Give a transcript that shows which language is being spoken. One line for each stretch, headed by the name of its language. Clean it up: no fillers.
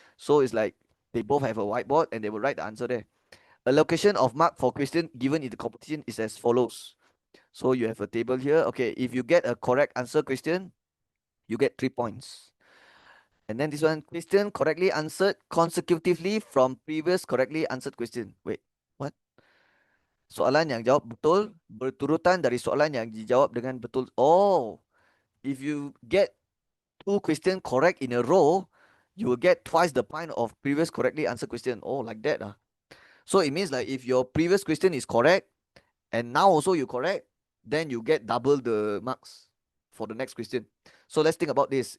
English: So it's like they both have a whiteboard and they will write the answer there. Allocation of mark for question given in the competition is as follows. So you have a table here. Okay, if you get a correct answer question, you get 3 points. And then this one, question correctly answered consecutively from previous correctly answered question. Wait, what?
Malay: Soalan yang jawab betul berturutan dari soalan yang dijawab dengan betul.
English: Oh, if you get 2 question correct in a row, you will get twice the point of previous correctly answered question. Oh, like that. So it means like if your previous question is correct and now also you correct, then you get double the marks for the next question. So let's think about this.